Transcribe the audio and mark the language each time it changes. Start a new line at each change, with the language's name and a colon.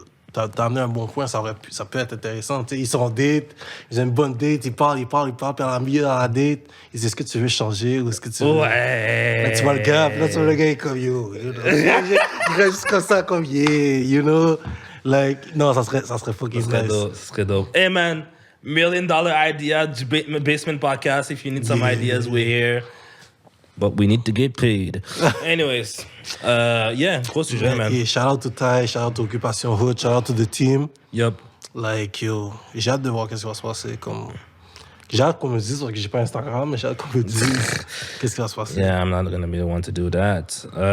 French: T'as amené un bon point, ça peut être intéressant. Tu sais, ils sont en date, ils ont une bonne date, ils parlent, puis à la milieu de la date, ils disent, est-ce que tu veux changer ou est-ce que tu veux... Ouais. Là, tu vois le gars, puis là, tu vois le gars, il est comme,
English: yo, you know.
French: Il reste juste comme ça, comme, yeah, you know. Like, non, ça serait fucking nice. Ça serait dope.
English: Hey, man, $1 million idea du Basement Podcast. If you need some ideas, we're here. But we need to get paid. Anyways, yeah,
French: gros sujet,
English: man. Yeah, shout out to Ty, shout out to Occupation Hood, shout out to the team. Yup.
French: Like, yo, j'ai hâte de voir qu'est-ce qui va se passer. Comme... J'ai hâte qu'on me dise, parce que j'ai pas Instagram, mais j'ai hâte qu'on me dise qu'est-ce qui va se passer.
English: Yeah, I'm not gonna be the one to do that.